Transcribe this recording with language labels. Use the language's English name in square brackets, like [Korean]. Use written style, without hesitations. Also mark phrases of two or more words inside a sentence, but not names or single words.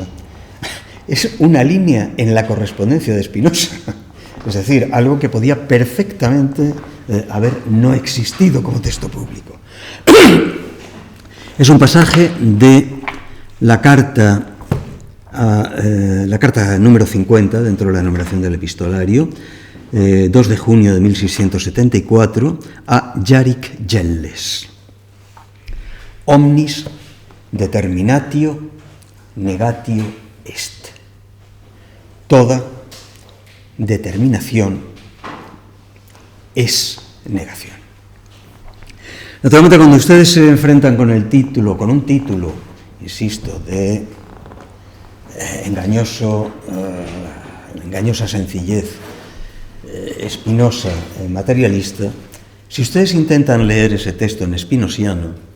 [Spanish] Es una línea en la correspondencia de Spinoza, es decir, algo que podía perfectamente haber no existido como texto público. Es un pasaje de la carta número 50, dentro de la numeración del epistolario, 2 de junio de 1674, a Yarick Yelles. [Latin] Omnis determinatio negatio est. [Spanish] Toda determinación es negación. Naturalmente, cuando ustedes se enfrentan con un título, insisto, de engañosa sencillez, Spinoza materialista, si ustedes intentan leer ese texto en spinosiano,